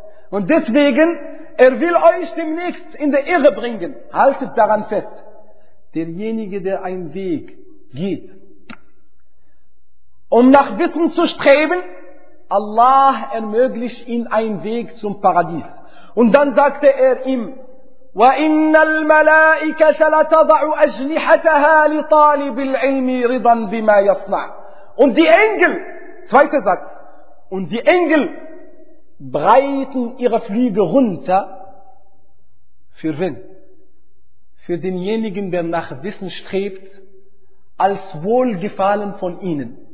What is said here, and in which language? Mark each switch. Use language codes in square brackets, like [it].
[de] Und deswegen, er will euch demnächst in der Irre bringen. Haltet daran fest. Derjenige, der einen Weg geht, um nach Wissen zu streben, Allah ermöglicht ihm einen Weg zum Paradies. Und dann sagte er ihm, [ar] وَإِنَّ الْمَلَائِكَةَ لَتَضَعُ أَجْنِحَتَهَا لِطَالِبِ الْعِلْمِ رِضًا بِمَا يَصْنَعُ. [de] Und die Engel, zweiter Satz, und die Engel breiten ihre Flügel runter. Für wen? Für denjenigen, der nach Wissen strebt, als Wohlgefallen von ihnen.